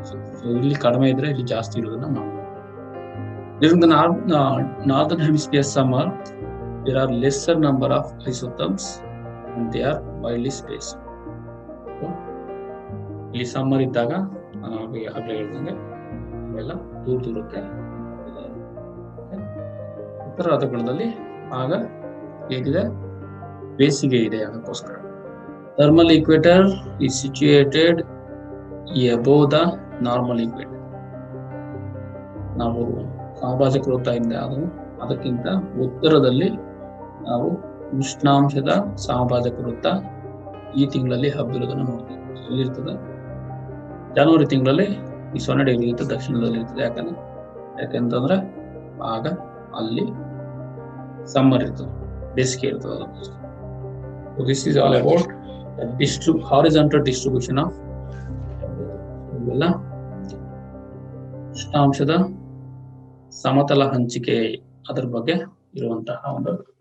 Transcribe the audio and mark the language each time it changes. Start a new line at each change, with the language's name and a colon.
Kannada: So ಇಲ್ಲಿ ಕಡಿಮೆ ಇದ್ರೆ ಇಲ್ಲಿ ಜಾಸ್ತಿ ಇರೋದನ್ನ ನಾವು
English: during the northern hemisphere summer there are lesser number of isotherms and they are widely spaced.
Kannada: ಇಲ್ಲಿ ಸಮ್ಮರ್ ಇದ್ದಾಗ ನಾನು ಆಗಲೇ ಹೇಳ್ದಂಗೆ ಇವೆಲ್ಲ ದೂರ ಇರುತ್ತೆ. ಉತ್ತರ ಅರ್ಧಗೋಳದಲ್ಲಿ ಆಗ ಹೇಗಿದೆ, ಬೇಸಿಗೆ ಇದೆ. ಅದಕ್ಕೋಸ್ಕರ
English: thermal equator is situated above the normal equator.
Kannada: ನಾವು ಸಮಭಾಜಕ ವೃತ್ತ ಇದೆ, ಅದಕ್ಕಿಂತ ಉತ್ತರದಲ್ಲಿ ನಾವು ಉಷ್ಣಾಂಶದ ಸಮಭಾಜಕ ವೃತ್ತ ಈ ತಿಂಗಳಲ್ಲಿ ಹಬ್ಬಿರೋದನ್ನು ನೋಡ್ತೀವಿ. ಎಲ್ಲಿರ್ತದೆ? ಜನವರಿ ತಿಂಗಳಲ್ಲಿ ಈ 0 ಡಿಗ್ರಿ ಇರುತ್ತೆ, ದಕ್ಷಿಣದಲ್ಲಿ ಇರ್ತದೆ. ಯಾಕಂತಂದ್ರೆ ಆಗ ಅಲ್ಲಿ ಸಮ್ಮರ್ ಇರ್ತದೆ, ಬೇಸಿಗೆ ಇರ್ತದೆ.
English: So this is all about the horizontal distribution of
Kannada: ಇವೆಲ್ಲ ಉಷ್ಣಾಂಶದ ಸಮತಲ ಹಂಚಿಕೆ ಅದರ ಬಗ್ಗೆ ಇರುವಂತಹ ಒಂದು